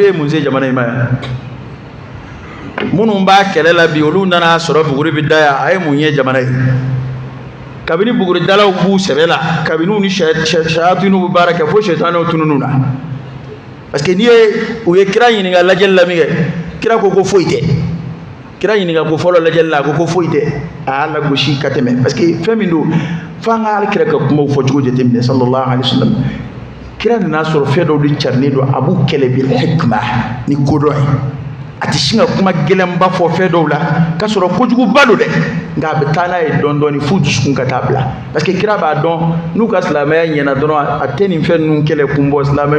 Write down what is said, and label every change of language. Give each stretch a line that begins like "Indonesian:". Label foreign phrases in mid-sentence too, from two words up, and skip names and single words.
Bambara: ye mun se jamana in ma yan minnu b'a kɛlɛ la bi olu nana sɔrɔ buguri bɛ da yan a ye mun ye jamana ye kabini buguridalaw b'u sɛbɛ la kabini u ni sayatinu bɛ baara kɛ fo sɛtanɛw tununu na parce que n'i ye u ye kira ɲininka lajɛli la min kɛ kira ko foyi tɛ kira ɲininka ko fɔlɔ lajɛli la a ko foyi tɛ a y'a lagosi ka tɛmɛ parce que fɛn min don f'an ka alakira ka kumaw fɔcogo jateminɛ
Arabic: صلى الله عليه وسلم
Bambara: kira nana sɔrɔ fɛn dɔw de carinen don a b'u kɛlɛ
Arabic: بالحكمة
Bambara: ni kodɔn ye a tɛ sin ka kuma gɛlɛnba fɔ fɛn dɔw la k'a sɔrɔ kojuguba don dɛ nka a bɛ taa n'a ye dɔɔni dɔɔni f'u dusukun ka taa bila parce que kira b'a dɔn n'u ka silamɛya ɲɛna dɔrɔn a tɛ nin fɛn ninnu kɛlɛ kun bɔ silamɛ